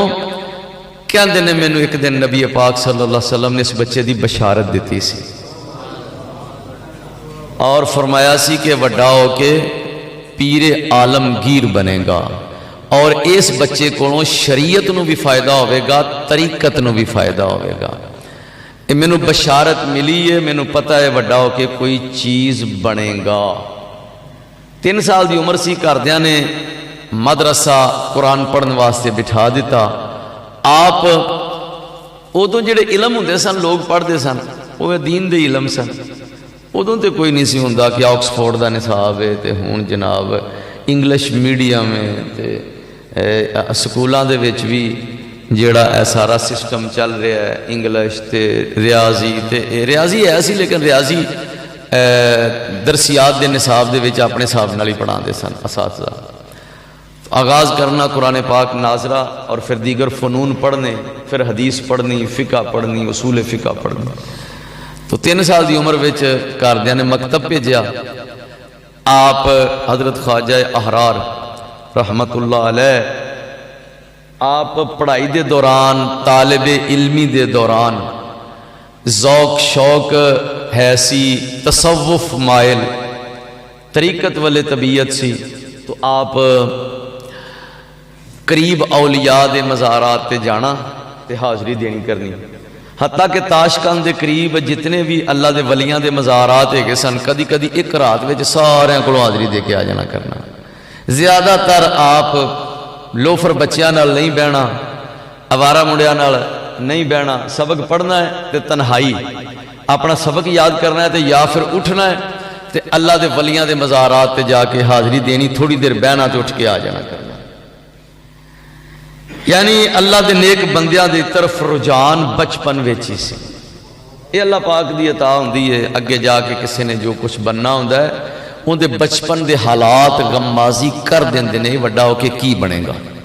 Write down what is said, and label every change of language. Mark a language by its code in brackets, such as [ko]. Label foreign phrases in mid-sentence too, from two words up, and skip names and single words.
[pa] کہندے نے مینوں ایک دن نبی پاک صلی اللہ علیہ وسلم نے اس بچے دی بشارت دیتی سی، اور فرمایا سی کہ وڈا ہو کے پیر عالمگیر بنے گا، اور اس بچے کو شریعت نو بھی فائدہ ہوئے گا، طریقت نو بھی فائدہ ہوئے گا۔ مینوں بشارت ملی ہے، مینوں پتہ ہے وڈا ہو کے کوئی چیز بنے گا۔ 3 سال دی عمر سی، گھردیاں نے مدرسہ قرآن پڑھن واسطے بٹھا دیتا۔ آپ ادوں جڑے علم ہوندے سن لوگ پڑھتے سن، وہ دین دے علم سن۔ ادوں تے کوئی نہیں سی ہوندا کہ آکسفورڈ دا نصاب ہے تے ہون جناب [en] English medium [pa] ہے تے سکولاں دے وچ بھی جیڑا اے سارا سسٹم چل رہا ہے انگلش تے ریاضی تے ریاضی ہے سی، لیکن ریاضی درسیات دے نصاب دے وچ اپنے حساب نال ہی پڑھاندے سن اساتذہ۔ آغاز کرنا قرآن پاک ناظرہ، اور پھر دیگر فنون پڑھنے، پھر حدیث پڑھنی، فقہ پڑھنی، اصول فقہ پڑھنی۔ تو 3 سال دی عمر وچ گھردیاں نے مکتب بھیجیا۔ آپ حضرت خواجہ احرار رحمت اللہ علیہ، آپ پڑھائی دے دوران، طالب علمی دے دوران ذوق شوق ہے سی، تصوف مائل، طریقت والے طبیعت سی، تو آپ قریب اولیاء دے مزارات تے جانا تے حاضری دینی کرنی۔ حتیٰ کہ تاشکند دے قریب جتنے بھی اللہ دے ولیاں دے مزارات ہے سن، کدی کدی ایک رات وچ سارے کو حاضری دے کے آ جانا کرنا۔ زیادہ تر آپ لوفر بچیاں نال نہیں بہنا، آوارہ منڈیاں نال نہیں بہنا، سبق پڑھنا ہے تے تنہائی اپنا سبق یاد کرنا ہے تے یا پھر اٹھنا ہے تے اللہ دے ولیاں دے مزارات تے جا کے حاضری دینی، تھوڑی دیر بہنا تے اٹھ کے آ جانا کرنا۔ یعنی اللہ دے نیک بندیاں دی طرف رجحان بچپن وچ ہی سی۔ یہ اللہ پاک دی عطا ہوندی ہے، اگے جا کے کسی نے جو کچھ بننا ہوندا ہے اون دے بچپن دے حالات غمازی کر دیندے نے، وڈا ہو کے کی بنے گا۔